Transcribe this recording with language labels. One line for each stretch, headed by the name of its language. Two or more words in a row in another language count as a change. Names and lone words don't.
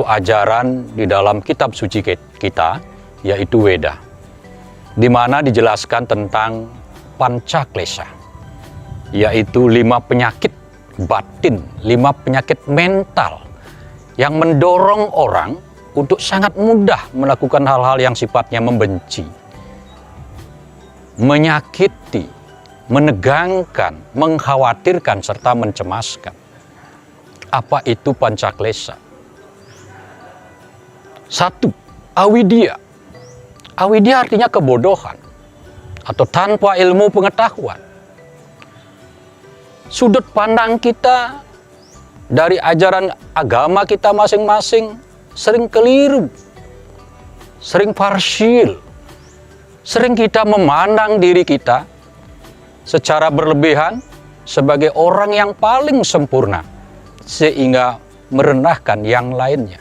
Indonesian: ajaran di dalam kitab suci kita, yaitu Weda, di mana dijelaskan tentang pancaklesa, yaitu 5 penyakit batin, 5 penyakit mental yang mendorong orang untuk sangat mudah melakukan hal-hal yang sifatnya membenci, menyakiti, menegangkan, mengkhawatirkan, serta mencemaskan. Apa itu pancaklesa? 1. Avidya. Avidya artinya kebodohan atau tanpa ilmu pengetahuan. Sudut pandang kita dari ajaran agama kita masing-masing sering keliru, sering parsial, sering kita memandang diri kita secara berlebihan sebagai orang yang paling sempurna, sehingga merendahkan yang lainnya.